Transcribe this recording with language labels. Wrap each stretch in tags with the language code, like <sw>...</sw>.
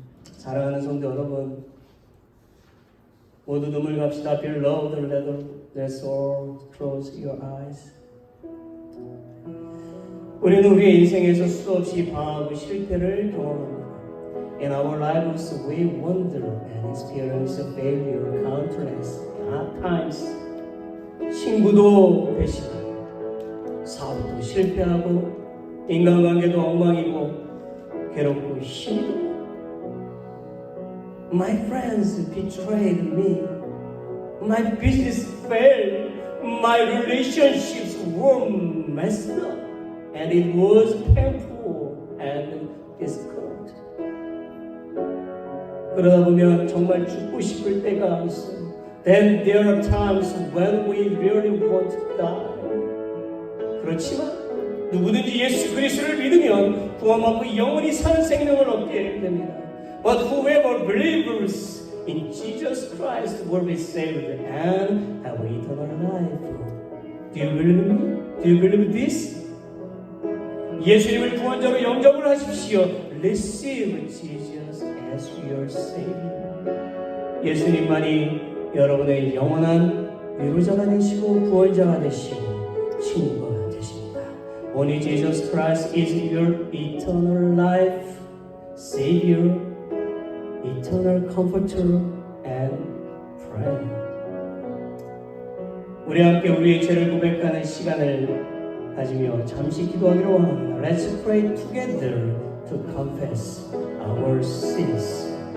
<ko>사랑하는 성도 여러분, 모두 눈물 갑시다.</ko> <en>Beloved, let's all close your eyes.</en> <ko>우리는 우리의 인생에서 수없이 방황하고 실패를 경험합니다.</ko> <en>In our lives, we wonder and experience failure countless times.</en> <ko>친구도 배신하고, 사업도 실패하고, 인간관계도 엉망이고, 괴롭고 힘들고.</ko> <en>My friends betrayed me. My business failed. My relationships were messed up. And it was painful and difficult.</en> <ko>그러다 보면 정말 죽고 싶을 때가 있어요.</ko> <en>Then there are times when we really want to die.</en> <ko>그렇지만 누구든지 예수 그리스도를 믿으면 구원받고 영원히 사는 생명을 얻게 됩니다.</ko> <en>But whoever believes in Jesus Christ will be saved and have eternal life. Do you believe me? Do you believe this?</en> <ko>예수님을 구원자로 영접을 하십시오.</ko> <en>Receive Jesus as your Savior.</en> <ko>예수님만이 여러분의 영원한 위로자가 되시고 구원자가 되시고 친구가 되십니다.</ko> <en>Only Jesus Christ is your eternal life, Savior, eternal comforter and friend.</en> <ko>우리 함께 우리의 죄를 고백하는 시간을 가지며 잠시 기도하기로 원합니다.</ko> <en>Let's pray together to confess our sins.</en>